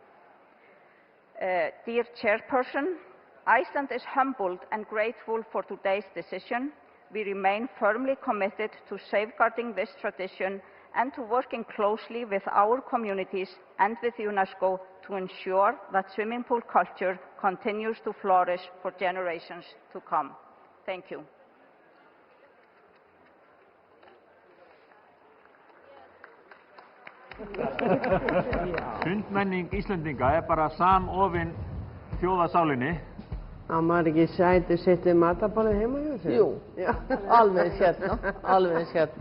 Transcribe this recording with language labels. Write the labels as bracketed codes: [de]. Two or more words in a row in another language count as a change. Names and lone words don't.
[en] Dear Chairperson, Iceland is humbled and grateful for today's decision. We remain firmly committed to safeguarding this tradition and to working closely with our communities and with UNESCO to ensure that swimming pool culture continues to flourish for generations to come. Thank you. [is] Sundmenning Íslendinga bara samofin þjóðarsálinni. Á maður ekki sæti sitt við matarborðið heima hjá sér? Jú, alveg hérna, alveg hérna.